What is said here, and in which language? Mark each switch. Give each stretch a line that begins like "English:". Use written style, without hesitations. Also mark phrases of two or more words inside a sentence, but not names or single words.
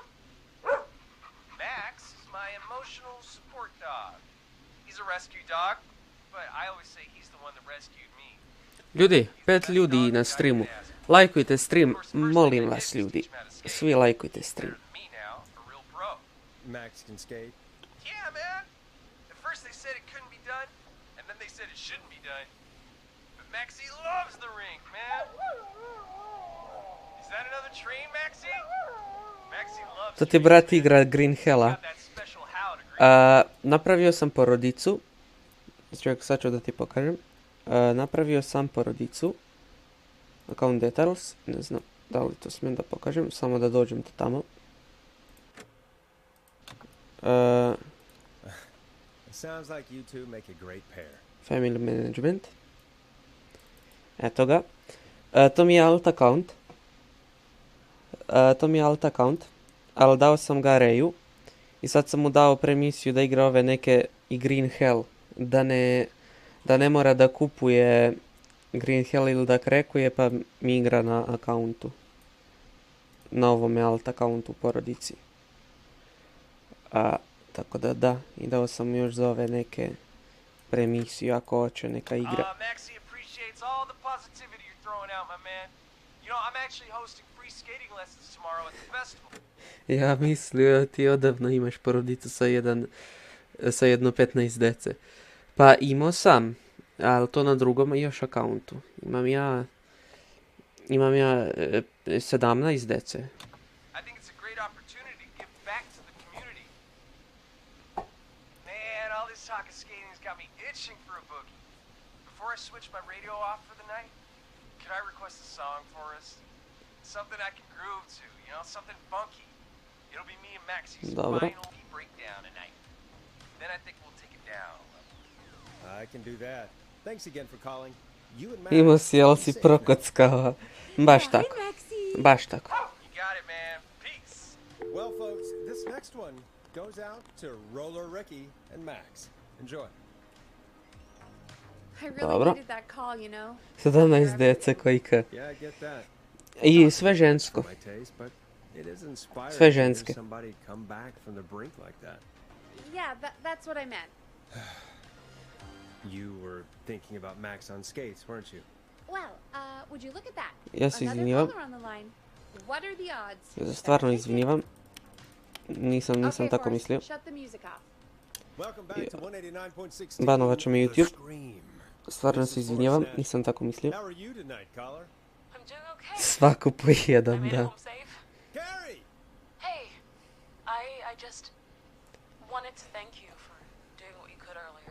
English: Max is my emotional support dog. He's a rescue dog, but I always say he's the one that rescued me.
Serbian: Ljudi, 5 ljudi na streamu. Lajkujte stream, molim vas ljudi. Svi lajkujte stream.
English: Max can skate. Yeah, man. At first they said it couldn't be done, and then they said it shouldn't be done. But Maxie loves the rink, man. Is that another train, Maxie? Maxie loves.
Serbian: To ti brat igra Green Hella. Napravio sam porodicu. Čovjek, sad ću da ti pokažem. Napravio sam porodicu.
English: Account details.
Serbian: Ne znam da li to smijem da pokažem. Samo da dođem do tamo.
English: Sounds like you two make a great pair. Family management.
Serbian: Eto ga. To mi je
English: alt account.
Serbian: Ali dao sam ga Reju. I sad sam mu dao premisiju da igra ove neke i Green Hell. Da ne mora da kupuje Green Hell ili da krekuje, pa mi igra na akauntu. Na ovome alt akauntu u porodici. Tako da, i dao sam još za ove neke premisiju, ako hoće neka igra.
English: Maxie appreciates all the positivity you're throwing out, my man. You know, I'm actually hosting free skating lessons tomorrow at the festival.
Serbian: Ja mislio ti odavno imaš porodicu sa jedno 15 dece. Pa imao sam, ali to na drugom još akauntu. Imam ja 17 dece.
English: I think it's a great opportunity to give back to the community. Man, all this talk of skating's got me itching for a boogie. Before I switch my radio off for the night, could I request a song for us? Something I can groove to, you know, something funky. It'll be me and Maxie's final breakdown tonight. Then I think we'll take it down. I can do that. Thanks again for calling.
Serbian: Imao si, ali si prokockao. Baš tako. Baš tako.
English: You got it, man. Peace. Well, folks, this next one goes out to Roller Ricky and Max. Enjoy. I really needed that call, you know.
Serbian: 17 dece kojka.
English: Yeah, I get that.
Serbian: I sve žensko. Sve ženske.
English: Yeah, that's what I meant. You were thinking about Max on skates, weren't you? Well, would you look at that?
Serbian: Ja se izvinjavam.
English: What are the odds?
Serbian: Ja se stvarno izvinjavam. Nisam tako mislio. Banovat će mi YouTube. Stvarno se izvinjavam, nisam tako mislio. Svaku po jedan, da. Hey, I just wanted to thank you for doing what you could earlier.